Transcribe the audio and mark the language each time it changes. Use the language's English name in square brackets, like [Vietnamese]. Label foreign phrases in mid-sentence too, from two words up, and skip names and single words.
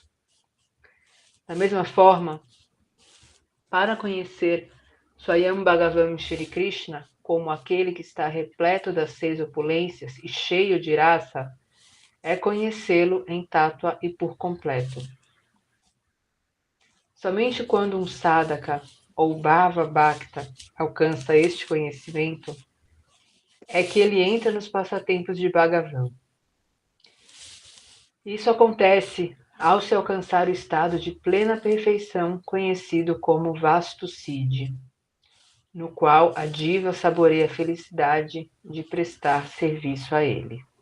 [Portuguese] Da mesma forma, para conhecer Swayam Bhagavan Shri Krishna como aquele que está repleto das 6 opulências e cheio de rasa, é conhecê-lo em tátua e por completo. Somente quando um sadhaka ou [Sanskrit] bhava bhakta [Portuguese] alcança este conhecimento é que ele entra nos passatempos de Bhagavan. Isso acontece ao se alcançar o estado de plena perfeição conhecido como [Sanskrit] Vastu Siddhi, [Portuguese] no qual a diva saboreia a felicidade de prestar serviço a ele.